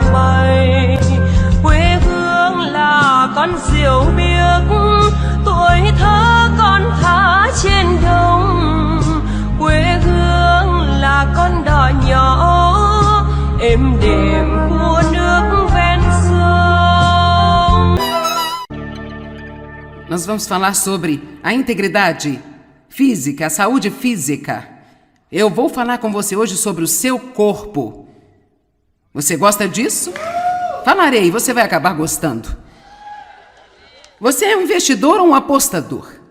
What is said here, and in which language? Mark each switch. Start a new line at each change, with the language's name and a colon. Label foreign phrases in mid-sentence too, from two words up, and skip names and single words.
Vietnamese: bay, quê hương là con diều biếc, tuổi thơ con thả trên đồng, quê hương là con đò nhỏ êm đềm của nước ven sông.
Portuguese: Nós vamos falar sobre a integridade física, a saúde física. Eu vou falar com você hoje sobre o seu corpo. Você gosta disso? Falarei, você vai acabar gostando. Você é um investidor ou um apostador?